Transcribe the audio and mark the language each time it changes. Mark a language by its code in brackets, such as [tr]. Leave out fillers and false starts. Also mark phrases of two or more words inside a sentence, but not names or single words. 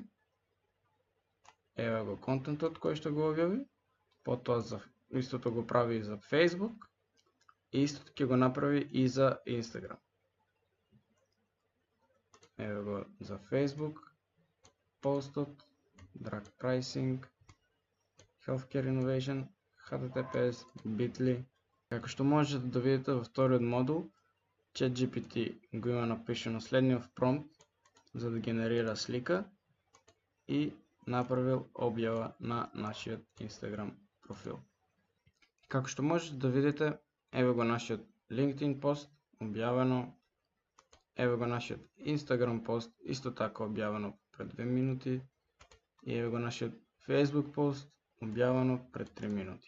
[mk] Еве го контентот кој што го објави, потоа истото го прави и за Facebook, и истото ќе го направи и за Instagram. Еве го за Facebook постот, [en] drug pricing, healthcare innovation, HTTPS, Bitly. [mk] Како што можете да видите во вториот модул, ChatGPT го има напишано следниот промпт за да генерира слика и направил објава на нашиот Instagram профил. Како што можете да видите, еве го нашиот LinkedIn пост објавено, еве го нашиот Instagram пост исто така објавено пред 2 минути и еве го нашиот Facebook пост објавено пред 3 минути.